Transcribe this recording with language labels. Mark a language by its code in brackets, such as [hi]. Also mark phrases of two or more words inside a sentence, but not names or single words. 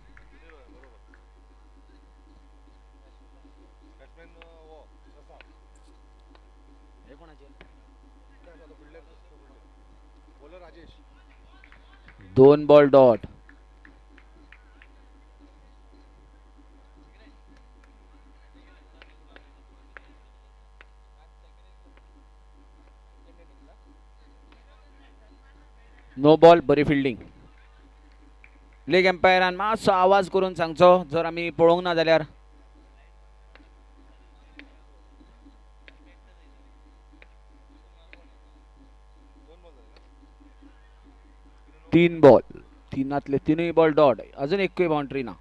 [kok] दोन बॉल डॉट. नो बॉल. बरी फिल्डिंग. लेग एम्पायरान मातसो आवाज करून सांगचो जर आम्ही पळोवंक ना जाल्यार. तीन बॉल. तीनातले तीनही बॉल डॉट. अजून एकूय बाउंड्री ना.